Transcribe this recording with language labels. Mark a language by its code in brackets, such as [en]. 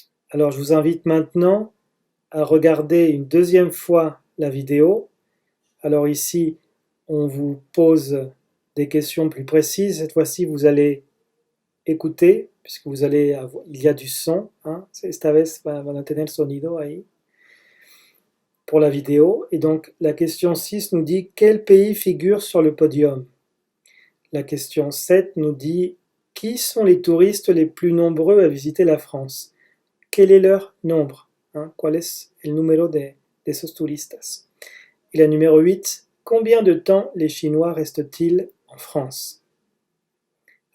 [fr] Alors je vous invite maintenant à regarder une deuxième fois la vidéo. Alors ici, on vous pose des questions plus précises. Cette fois-ci, vous allez écouter, puisque vous allez avoir, il y a du son. [es] Esta vez van a tener sonido ahí [fr] pour la vidéo. Et donc, la question 6 nous dit « Quel pays figure sur le podium ?» La question 7 nous dit « Qui sont les touristes les plus nombreux à visiter la France? Quel est leur nombre? [es] ¿Cuál es el número de esos turistas? [fr] » Et la numéro 8, « Combien de temps les Chinois restent-ils en France ?»